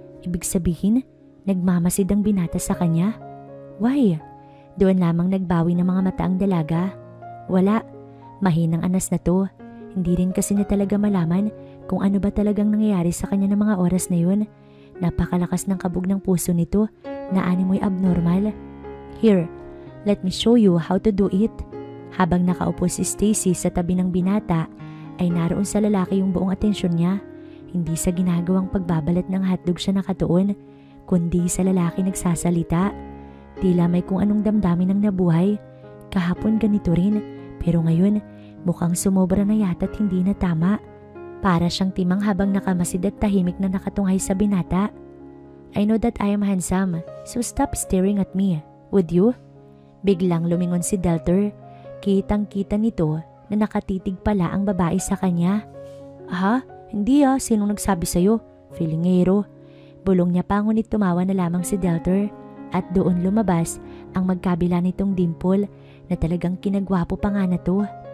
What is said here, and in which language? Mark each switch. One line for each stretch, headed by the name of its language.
Filipino: Ibig sabihin, nagmamasid ang binata sa kanya? Why? Doon lamang nagbawi ng mga mata ang dalaga. Wala. Mahinang anas na to. Hindi rin kasi niya talaga malaman kung ano ba talagang nangyayari sa kanya ng mga oras na yun. Napakalakas ng kabog ng puso nito na animoy abnormal.
English: Here, let me show you how to do it.
Filipino: Habang nakaupo si Stacy sa tabi ng binata, ay naroon sa lalaki yung buong atensyon niya. Hindi sa ginagawang pagbabalat ng hotdog siya nakatuon, kundi sa lalaki nagsasalita. Tila may kung anong damdamin ang nabuhay. Kahapon ganito rin, pero ngayon mukhang sumobra na yata't hindi na tama. Para siyang timang habang nakamasid at tahimik na nakatunghay sa binata.
English: I know that I am handsome, so stop staring at me. Would you?
Filipino: Biglang lumingon si Deltor. Kitang-kita nito na nakatitig pala ang babae sa kanya. Ha? Hindi sinong nagsabi sa'yo? Filingero. Bulong niya pa ngunit tumawa na lamang si Deltor at doon lumabas ang magkabila nitong dimple na talagang kinagwapo pa nga na to.